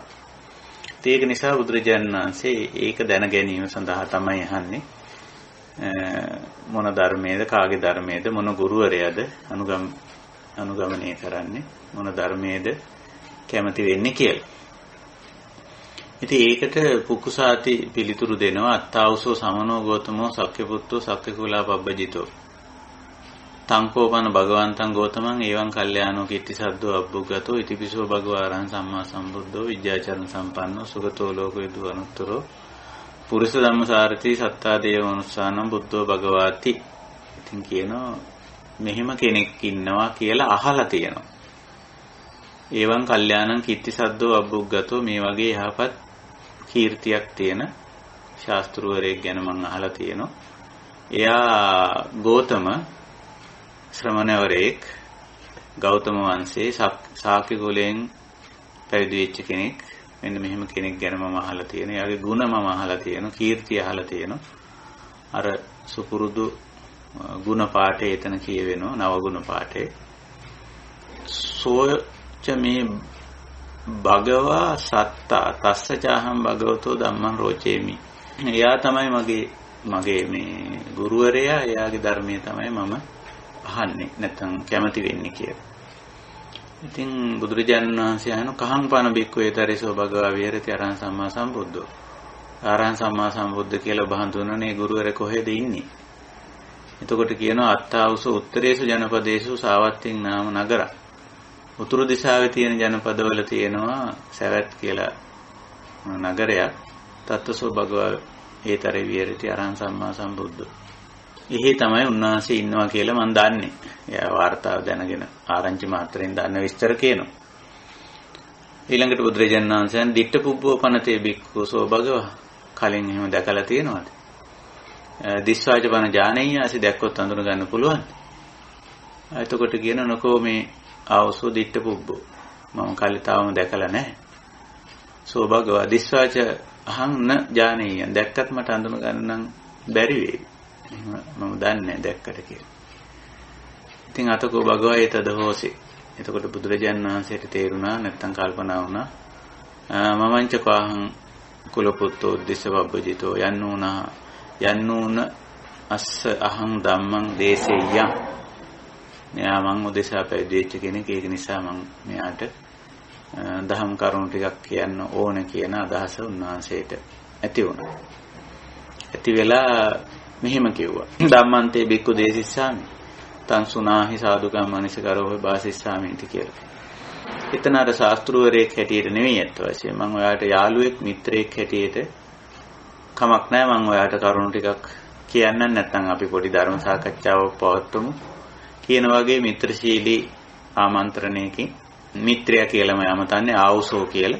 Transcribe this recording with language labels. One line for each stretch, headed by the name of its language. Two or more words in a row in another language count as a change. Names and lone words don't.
Sinhala: ඒක නිසා බුදුරජාණන් වහන්සේ ඒක දැන ගැනීම සඳහා තමයි අහන්නේ මොන ධර්මයේද, කාගේ ධර්මයේද, මොන ගුරුවරයාද අනුගමනය කරන්නේ, මොන ධර්මයේද කැමති වෙන්නේ කියලා. ඉතින් ඒකට පුක්කුසාති පිළිතුරු දෙනවා
Pali: අත්තාවසෝ සමනෝ ගෝතමෝ සක්්‍යපුත්තෝ සක්්‍යකුලා පබ්බජිතෝ තංකෝපන භගවන්තං ගෝතමං එවං කල්යාණෝ කීර්තිසද්දෝ අබ්බුග්ගතෝ ඉතිපිසෝ භගවාරං සම්මා සම්බුද්ධෝ විද්‍යාචරණ සම්පන්නෝ සුගතෝ ලෝකවිදු අනුත්තරෝ පුරිස ධම්මසාරති සත්තා දේව මනුස්සානම් බුද්ධෝ භගවාති.
Sinhala: ඉතින් කියනවා මෙහෙම කෙනෙක් ඉන්නවා කියලා අහලා තියෙනවා.
Pali: එවං කල්යාණං කීර්තිසද්දෝ අබ්බුග්ගතෝ
Sinhala: මේ වගේ යහපත් කීර්තියක් තියෙන ශාස්ත්‍රවරයෙක් ගැන මම අහලා තියෙනවා. එයා ගෝතම ශ්‍රමණවරයෙක්, ගෞතම වංශයේ ශාක්‍ය කුලයෙන් පැවිදි වෙච්ච කෙනෙක්. මෙන්න මෙහෙම කෙනෙක් ගැන මම අහලා තියෙනවා. එයාගේ ගුණ මම අහලා තියෙනවා, කීර්තිය අහලා තියෙනවා. අර සුපුරුදු ගුණ පාඨය එතන කියවෙනවා, නව ගුණ පාඨය.
Pali: සෝච මේ භගවා සත්තා තස්ස චාහම් භගවතෝ ධම්මං රෝචේමි.
Sinhala: එයා තමයි මගේ මේ ගුරුවරයා. එයාගේ ධර්මයේ තමයි මම අහන්නේ නැත්නම් කැමති වෙන්නේ කියලා. ඉතින් බුදුරජාණන් වහන්සේ අහන
Pali: කහං පන බික්කෝ තරේසෝ භගවා විහෙරති අරහං සම්මා සම්බුද්ධෝ. අරහං සම්මා සම්බුද්ධ
Sinhala: කියලා ඔබ හඳුනන්නේ ගුරුවරයා කොහෙද ඉන්නේ? එතකොට කියනවා
Pali: අත්තාවසෝ උත්තරේසු ජනපදේසු සාවත්තින් නාම නගර.
Sinhala: උතුරු දිශාවේ තියෙන ජනපදවල තියෙනවා සවැත් කියලා නගරයක්.
Pali: තත්තසෝ භගවා ඒතරේ විහෙරති අරහං සම්මා සම්බුද්ධෝ.
Sinhala: එහි තමයි උන්වහන්සේ ඉන්නවා කියලා මම දන්නේ. එයා වාර්තාව දැනගෙන ආරංචි මාත්‍රෙන් දන්න විස්තර කියනවා. ඊළඟට බුදුරජාණන් වහන්සේ
Pali: දිට්ඨ පුබ්බෝ පනතේ බික්ඛු සෝ භගවා.
Sinhala: කලින් එහෙම දැකලා තියෙනවද?
Pali: දිස්වාච බණ ඥානෙයසි
Sinhala: දැක්කොත් අඳුන ගන්න පුළුවන්. එතකොට කියන
Pali: නකෝ මේ ආවසෝ දිට්ඨ පුබ්බෝ.
Sinhala: මම කලින් තාම දැකලා නැහැ.
Pali: සෝ භගවා දිස්වාච අහං න ඥානෙයන්
Sinhala: දැක්කත් මට අඳුන ගන්න නම් බැරි වෙයි. මම දන්නේ දැක්කට කියලා. ඉතින්
Pali: අතකෝ භගවා ඒතද හෝසි.
Sinhala: එතකොට බුදුරජාණන් වහන්සේට තේරුණා නැත්තම් කල්පනා වුණා
Pali: මමංච කවහං කුලපුත්තෝ උද්දිස්ස පබ්බජිතෝ යන්නූන අස්ස අහං ධම්මං දේසෙය්‍යං.
Sinhala: මෙයා මං උදෙසා පැවිදි වෙච්ච කෙනෙක්. ඒක නිසා මං මෙයාට දහම් කරුණු ටිකක් කියන්න ඕන කියන අදහස උන්වහන්සේට ඇති වුණා. ඇති වෙලා මෙහෙම කිව්වා.
Pali: ධම්මන්තේ බික්කු දේසිස්සාමි. තං සුනාහි සාදුකම් මනසිකරෝ බාසිස්සාමින්ති කියලා.
Sinhala: එතන අර ශාස්ත්‍රවරයෙක් හැටියට නෙවෙයි අත් වශයෙන් මම ඔයාලට යාළුවෙක් මිත්‍රයෙක් හැටියට කමක් නැහැ මම ඔයාලට කරුණු ටිකක් කියන්නම් නැත්නම් අපි පොඩි ධර්ම සාකච්ඡාවක් පවත්වමු කියන වගේ මිත්‍රශීලී ආමන්ත්‍රණයකින් මිත්‍රයා කියලා මම යමතන්නේ ආවුසෝ කියලා.